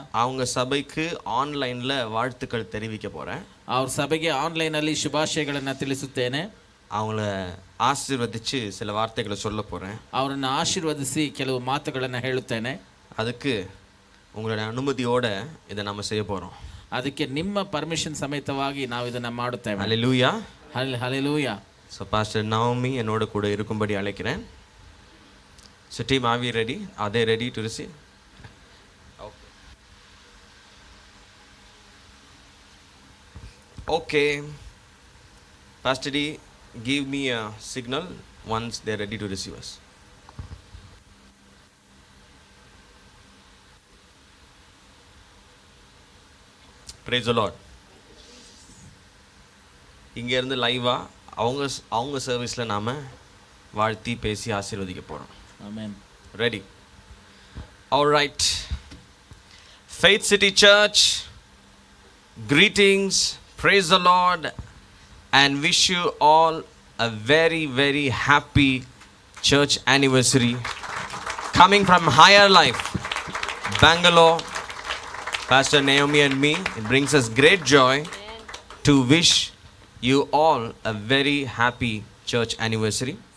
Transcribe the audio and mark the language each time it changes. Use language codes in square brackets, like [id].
[ta] அவங்க சபைக்கு ஆன்லைன்ல வாழ்த்துக்கள் தெரிவிக்க போறேன். [kn] ಅವ್ರ ಸಭೆಗೆ ಆನ್ಲೈನ್ ಅಲ್ಲಿ ಶುಭಾಶಯಗಳನ್ನು ತಿಳಿಸುತ್ತೇನೆ. [ta] அவங்கள ஆசீர்வதிச்சு சில வார்த்தைகளை சொல்ல போறேன். [kn] ಅವರನ್ನು ಆಶೀರ್ವದಿಸಿ ಕೆಲವು ಮಾತುಗಳನ್ನು ಹೇಳುತ್ತೇನೆ. [ta] அதுக்கு உங்களுடைய அனுமதியோட இதை நம்ம செய்ய போறோம். [kn] ಅದಕ್ಕೆ ನಿಮ್ಮ ಪರ್ಮಿಷನ್ ಸಮೇತವಾಗಿ ನಾವು ಇದನ್ನ ಮಾಡುತ್ತೇವೆ. [ta] ஹalleluya. ஹalleluya. So Pastor Naomi என்னோட கூட இருக்கும்படி அழைக்கிறேன். [en] So team, are we ready? Are they ready to receive? Okay. Pastor D, give me a signal once they're ready to receive us. Praise the Lord. [ta] இங்க இருந்து லைவா அவங்க சர்வீஸ்ல நாம வாழ்த்தி பேசி ஆசீர்வதிக்க போறோம். [en] Amen. Ready? All right. Faith City Church, greetings, praise the Lord, and wish you all a very, very happy church anniversary. Coming from Higher Life, Bangalore, Pastor Naomi and me, it brings us great joy to wish you all a very happy church anniversary.